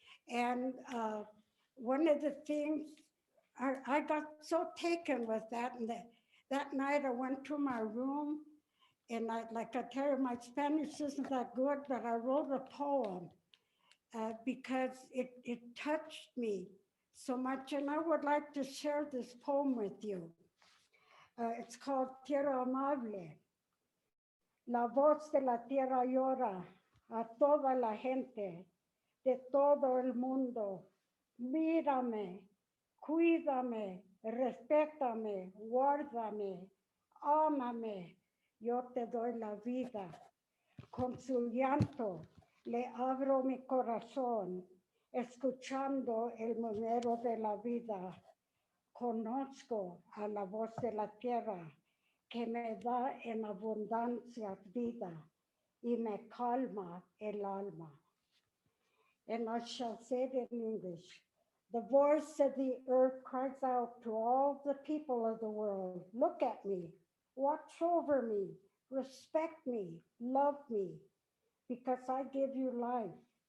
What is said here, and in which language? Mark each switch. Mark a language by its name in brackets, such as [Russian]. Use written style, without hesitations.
[English] And one of the things, I got so taken with that, and that night I went to my room, and like I tell you, my Spanish isn't that good, but I wrote a poem because it touched me so much, and I would like to share this poem with you. It's called Tierra Amable. [Spanish] La voz de la tierra llora a toda la gente de todo el mundo. Mírame, cuídame, respétame, guárdame, ámame. Yo te doy la vida. Con su llanto le abro mi corazón, escuchando el número de la vida. Conozco a la voz de la tierra que me da en abundancia vida y me calma el alma. [English] And I shall say it in English. The voice of the earth cries out to all the people of the world, look at me, watch over me, respect me, love me, because I give you life.